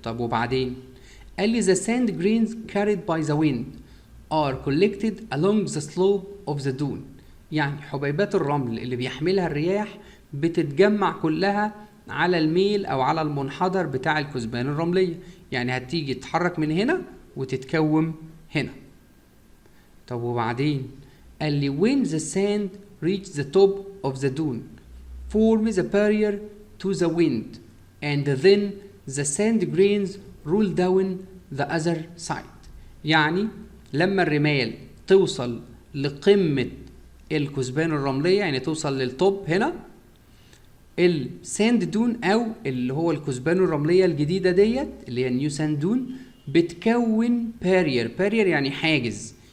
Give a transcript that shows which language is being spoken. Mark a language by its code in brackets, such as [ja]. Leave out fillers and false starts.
[ar] طب وبعدين؟ قال لي [en] the sand grains carried by the wind are collected along the slope of the dune. [ar] يعني حبيبات الرمل اللي بيحملها الرياح بتتجمع كلها على الميل او على المنحدر بتاع الكثبان الرملية، يعني هتيجي تتحرك من هنا وتتكوم هنا. طب وبعدين؟ قال لي [en] when the sand reach the top of the dune forms a barrier to the wind and then the sand grains roll down the other side. [ar] يعني لما الرمال توصل لقمة الكثبان الرملية، يعني توصل للتوب هنا، الساند دون او اللي هو الكثبان الرملية الجديدة ديت اللي هي النيو ساند دون بتكون بارير يعني حاجز.